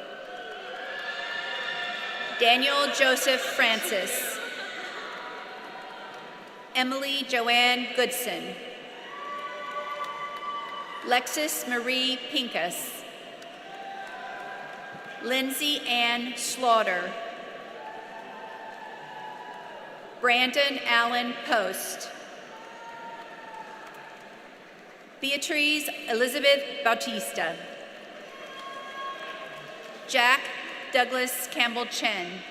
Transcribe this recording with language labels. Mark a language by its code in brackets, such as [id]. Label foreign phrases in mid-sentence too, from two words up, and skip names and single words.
[en] Daniel Joseph Francis. Emily Joanne Goodson. Lexis Marie Pincus. Lindsay Ann Slaughter. Brandon Allen Post. Beatrice Elizabeth Bautista. Jack Douglas Campbell Chen.